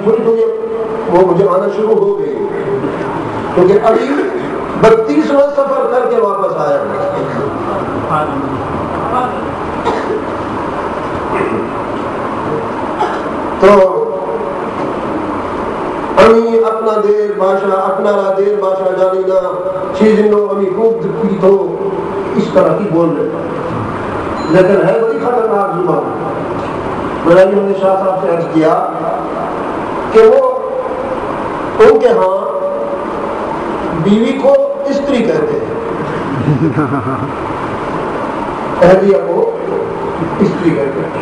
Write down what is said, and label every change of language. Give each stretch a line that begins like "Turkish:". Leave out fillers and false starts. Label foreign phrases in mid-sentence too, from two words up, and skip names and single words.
Urdu: تھوڑی تھوڑی وہ مجھے آنا شروع ہو گئی کیونکہ ابھی 32واں سفر کر کے واپس آیا ہوں. تو امی اپنا دیر باشا اپنا را دیر باشا جانینا چیزنو امی خوب دکھی تو اس طرح کی بول رہے، لیکن ہے بڑی خطرناک زبان. میں نے ہم نے شاہ صاحب سے عرض کیا کہ وہ ان کے ہاں بیوی کو استری کہتے ہیں، اہلیہ کو استری کہتے ہیں.